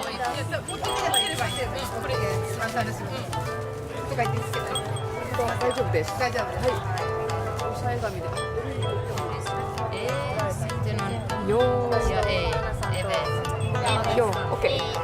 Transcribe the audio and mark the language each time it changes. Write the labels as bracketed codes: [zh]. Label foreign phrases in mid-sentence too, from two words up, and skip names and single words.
[ja] これ簡単ですよ。とか言ってつけた。大丈夫です。大丈夫です。押さえ紙で。 [fi] Sitten on Joo. ja ei. Eve. Joo, okei.